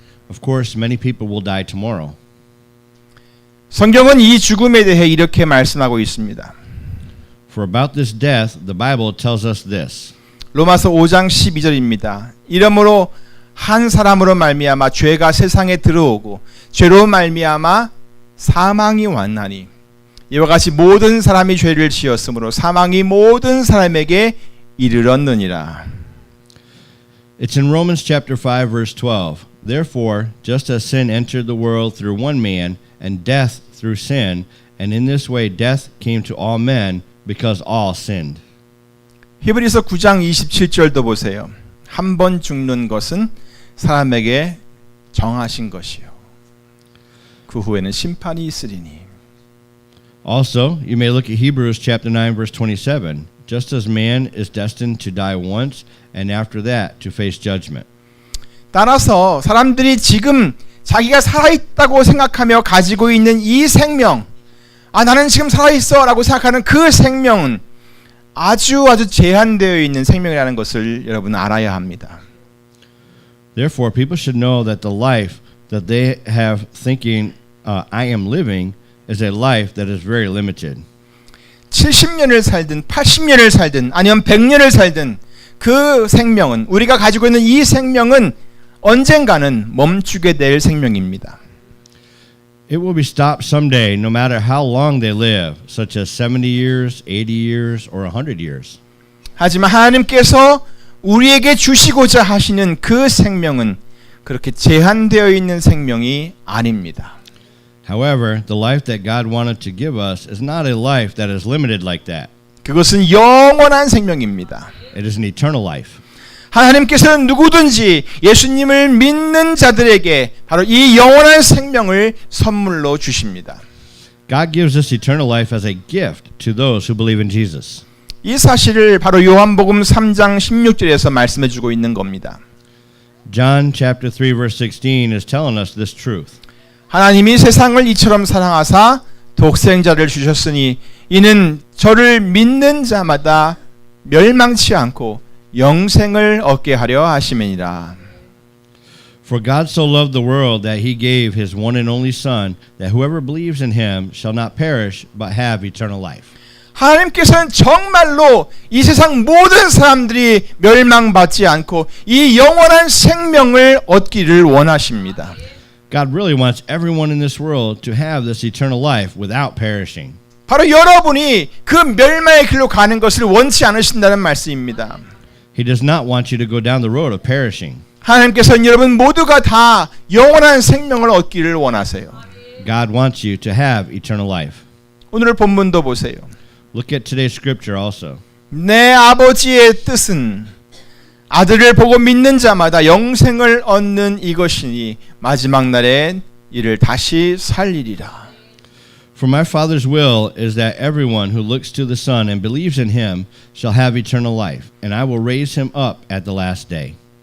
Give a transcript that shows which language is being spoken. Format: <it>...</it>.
<en>Of course, many people will die tomorrow.</en> <ko>성경은 이 죽음에 대해 이렇게 말씀하고 있습니다.</ko> <en>For about this death, the Bible tells us this.</en> <ko>로마서 5장 12절입니다. 이러므로 한 사람으로 말미암아 죄가 세상에 들어오고 죄로 말미암아 사망이 왔나니 이와 같이 모든 사람이 죄를 지었으므로 사망이 모든 사람에게 이르렀느니라.</ko> <en>It's in Romans chapter 5 verse 12. Therefore, just as sin entered the world through one man and death through sin, and in this way death came to all men because all sinned.</en> <ko>히브리서 9장 27절도 보세요. 한 번 죽는 것은 사람에게 정하신 것이요. 그 후에는 심판이 있으리니.</ko> <en>Also, you may look at Hebrews chapter 9 verse 27. Just as man is destined to die once and after that to face judgment.</en> <ko>따라서 사람들이 지금 자기가 살아있다고 생각하며 가지고 있는 이 생명, 나는 지금 살아있어 라고 생각하는 그 생명은 아주 제한되어 있는 생명이라는 것을 여러분 알아야 합니다.</ko> <en>Therefore, people should know that the life that they have thinking I am living is a life that is very limited.</en> <ko>70년을 살든 80년을 살든 아니면 100년을 살든 그 생명은 우리가 가지고 있는 이 생명은 언젠가는 멈추게 될 생명입니다.</ko> <en>It will be stopped someday no matter how long they live, such as 70 years, 80 years, or 100 years.</en> <ko>하지만 하나님께서 우리에게 주시고자 하시는 그 생명은 그렇게 제한되어 있는 생명이 아닙니다.</ko> <en>However, the life that God wanted to give us is not a life that is limited like that.</en> <ko>그것은 영원한 생명입니다.</ko> <en>It is an eternal life.</en> <ko>하나님께서는 누구든지 예수님을 믿는 자들에게 바로 이 영원한 생명을 선물로 주십니다.</ko> <en>God gives this eternal life as a gift to those who believe in Jesus.</en> <ko>이 사실을 바로 요한복음 3장 16절에서 말씀해 주고 있는 겁니다.</ko> <en>John chapter 3 verse 16 is telling us this truth.</en> <ko>하나님이 세상을 이처럼 사랑하사 독생자를 주셨으니 이는 저를 믿는 자마다 멸망치 않고 영생을 얻게 하려 하심이니라.</ko> <en>For God so loved the world that he gave his one and only Son, that whoever believes in him shall not perish but have eternal life.</en> <ko>하나님께서는 정말로 이 세상 모든 사람들이 멸망받지 않고 이 영원한 생명을 얻기를 원하십니다.</ko> <en>God really wants everyone in this world to have this eternal life without perishing.</en> <ko>바로 여러분이 그 멸망의 길로 가는 것을 원치 않으신다는 말씀입니다.</ko> <en>He does not want you to go down the road of perishing.</en> <ko>하나님께서는 여러분 모두가 다 영원한 생명을 얻기를 원하세요.</ko> <en>God wants you to have eternal life.</en> <ko>오늘 본문도 보세요.</ko> <en>Look at today's scripture also.</en> <ko>내 아버지의 뜻은 아들을 보고 믿는 자마다 영생을 얻는 이것이니 마지막 날에 이를 다시 살리리라.</ko> <en>For my Father's will is that everyone who looks to the Son and believes in him shall have eternal life, and I will raise him up at the last day.</en>